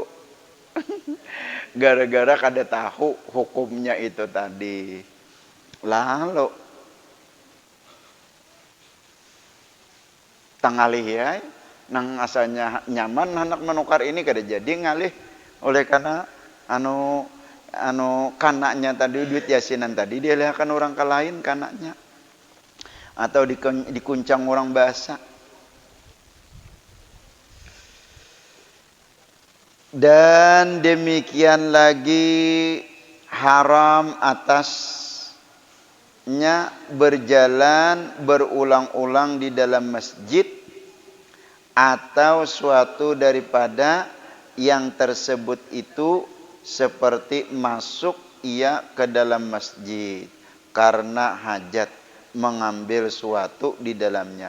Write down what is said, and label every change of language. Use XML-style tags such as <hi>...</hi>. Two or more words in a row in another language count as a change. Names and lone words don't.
<bjn>Gara-gara kada tahu hukumnya itu tadi. Lalu tangalih ya nang asalnya nyaman hendak menukar ini kada jadi ngalih oleh karena kanaknya tadi duit yasinan tadi dialihkan orang ke lain kanaknya atau dikuncang orang bahasa.</bjn> <ms>Dan demikian lagi haram atasnya berjalan berulang-ulang di dalam masjid atau suatu daripada yang tersebut itu seperti masuk ia ke dalam masjid karena hajat mengambil suatu di dalamnya.</ms>